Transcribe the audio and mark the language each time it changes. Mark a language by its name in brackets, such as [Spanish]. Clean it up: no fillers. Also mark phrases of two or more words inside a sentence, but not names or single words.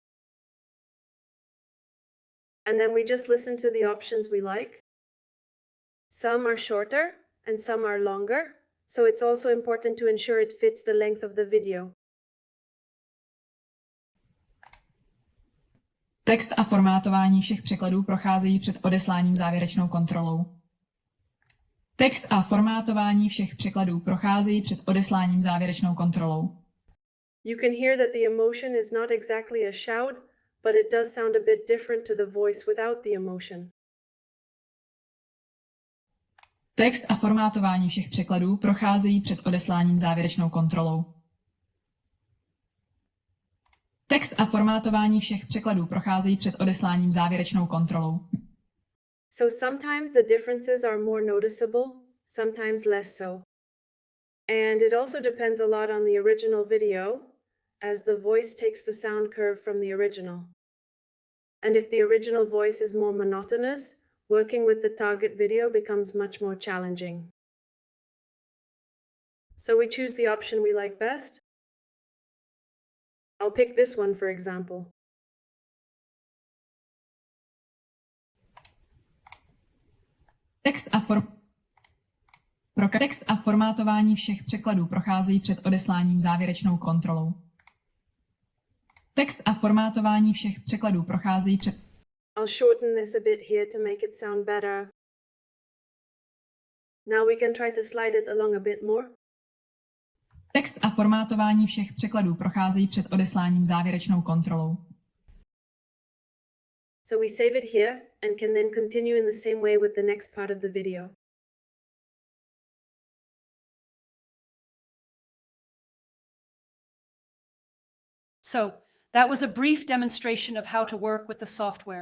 [English] And then we just listen to the options we like. Some are shorter and some are longer, so it's also important to ensure it fits the length of the video. [Czech] Text a formátování všech překladů procházejí před odesláním závěrečnou kontrolou. Text a formátování všech překladů procházejí před odesláním závěrečnou kontrolou. [English] You can hear that the emotion is not exactly a shout, but it does sound a bit different to the voice without the emotion. [Czech] Text a formátování všech překladů procházejí před odesláním závěrečnou kontrolou. Text a formátování všech překladů procházejí před odesláním závěrečnou kontrolou. [English] So sometimes the differences are more noticeable, sometimes less so. And it also depends a lot on the original video, as the voice takes the sound curve from the original. And if the original voice is more monotonous, working with the target video becomes much more challenging. So we choose the option we like best. I'll pick this one, for example. [Czech] Text a formátování všech překladů procházejí před odesláním závěrečnou kontrolou. Text a formátování všech překladů procházejí před... [English] I'll shorten this a bit here to make it sound better. Now we can try to slide it along a bit more. [Czech] Text a formátování všech překladů procházejí před odesláním závěrečnou kontrolou. [English] So we save it here and can then continue in the same way with the next part of the video. So, that was a brief demonstration of how to work with the software.